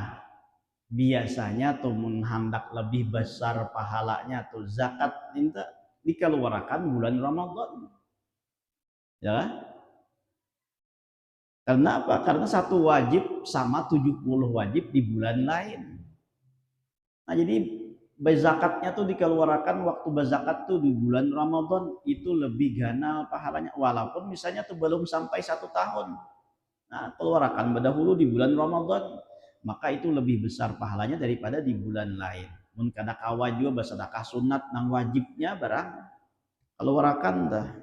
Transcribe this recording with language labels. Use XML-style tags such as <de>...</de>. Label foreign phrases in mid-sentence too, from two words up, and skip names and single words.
<id>Biasanya tuh menghendak lebih besar pahalanya tuh zakat minta dikeluarkan bulan Ramadan. Ya. Karena apa? Karena satu wajib sama 70 wajib di bulan lain.</id> <bjn>Nah, jadi zakatnya tuh dikeluarkan waktu berzakat tuh di bulan Ramadan itu lebih ganal pahalanya walaupun misalnya tuh belum sampai 1 tahun.</bjn> <id>Nah, keluarkan dahulu di bulan Ramadan, maka itu lebih besar pahalanya daripada di bulan lain.</id> <bjn>Mun kada kawa juga bersedekah sunat nang wajibnya barang keluarkan dah.</bjn>